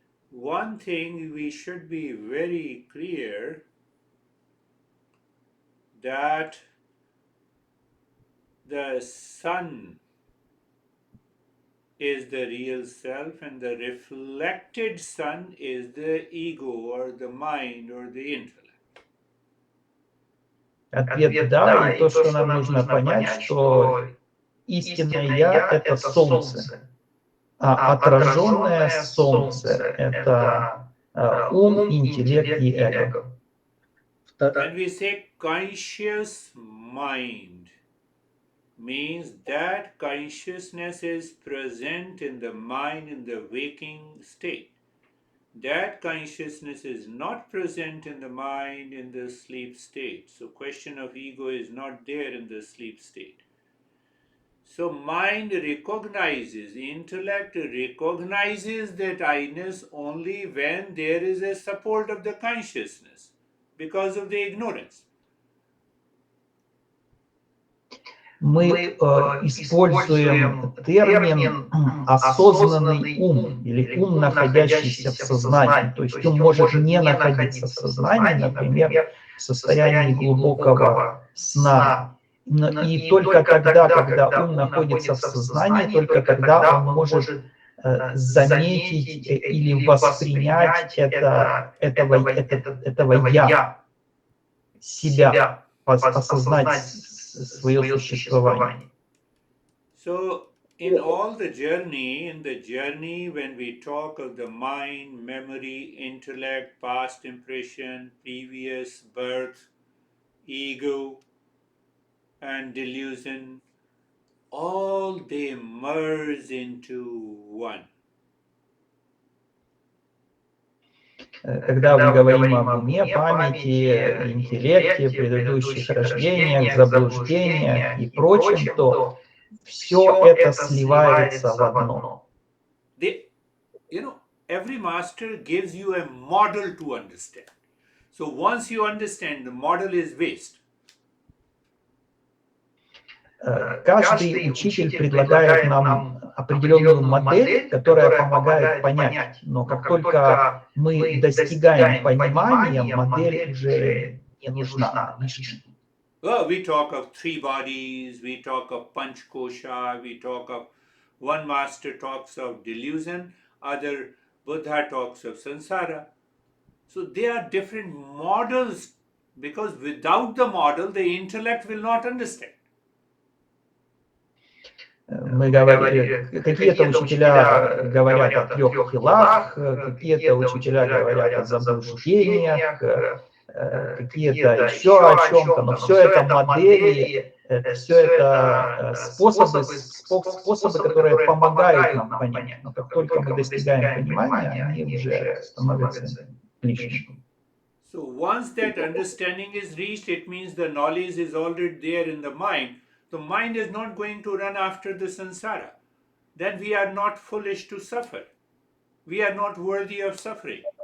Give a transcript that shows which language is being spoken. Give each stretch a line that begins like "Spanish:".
English: One thing we should be very clear that the sun is the real self and the reflected sun is the ego or the mind or the intellect.
Russian: Ответ да, и то, что нам нужно понять, что истинное я — это солнце, а отраженное солнце — это ум, интеллект и эго.
English: When we say conscious mind, means that consciousness is present in the mind in the waking state. That consciousness is not present in the mind in the sleep state. So question of ego is not there in the sleep state. So mind recognizes, intellect recognizes that I-ness only when there is a support of the consciousness because of the ignorance.
Russian: Мы используем термин «осознанный ум» или «ум, находящийся в сознании». То есть ум может не находиться в сознании, например, в состоянии глубокого сна. И только тогда, когда ум находится в сознании, только тогда он может заметить или воспринять этого «я», себя, осознать свое существование.
English: So, in the journey when we talk of the mind, memory, intellect, past impression, previous birth, ego, and delusion, all they merge into one.
Russian: когда мы говорим об уме, памяти, интеллекте, предыдущих рождениях, заблуждениях и прочем, то все это сливается в одно.
English: Every master gives you a model to understand. So once you understand, the model is waste.
Russian: Каждый учитель предлагает нам определенную модель, которая помогает понять. Но как только мы достигаем понимания, модель уже не нужна, лишняя.
English: Well, we talk of three bodies, we talk of Panchkosha, we talk of one master talks of delusion, other Buddha talks of samsara. So they are different models because without the model, the intellect will not understand.
Russian: Мы говорили, какие-то учителя говорят о трех телах, какие-то учителя говорят о заблуждениях, какие-то еще о чем-то, но все это модели, все это способы, которые помогают нам понять. Но как только мы достигаем понимания, они уже становятся лишними.
English: So once that understanding is reached, it means the knowledge is already there in the mind. The mind is not going to run after the samsara. Then we are not foolish to suffer. We are not worthy of suffering.